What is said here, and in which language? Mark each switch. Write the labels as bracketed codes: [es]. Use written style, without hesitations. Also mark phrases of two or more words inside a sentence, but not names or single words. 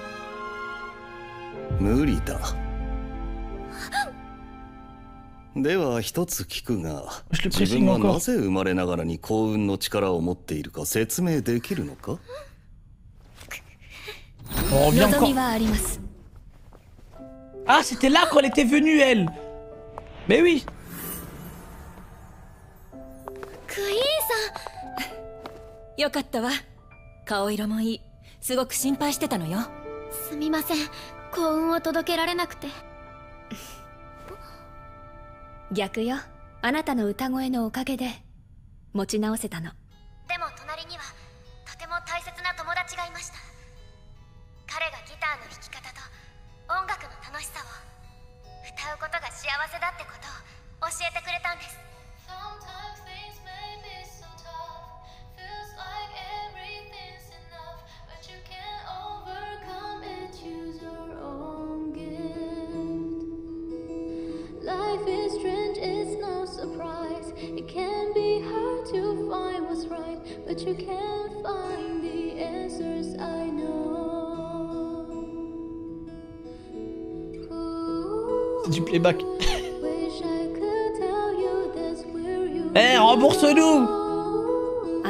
[ja] 無理だ。では一つ聞くが、自分はなぜ生まれながらに幸運の力を持っているか説明できるのか？望みはあります。 [fr] Ah, c'était là quand elle était venue, elle. Mais oui. [ja] クイーンさん。よかったわ。顔色もいい。すごく心配してたのよ。すみません。幸運を届けられなくて。逆よ。あなたの歌声のおかげで持ち直せたの。でも隣にはとても大切な友達がいました。彼がギターの弾き方と音楽の楽しさを、歌うことが幸せだってことを教えてくれたんです。 [en] Life is strange, it's no surprise. It can be hard to find what's right, but you can find the answers, I know. [fr] C'est du playback. Eh, rembourse-nous!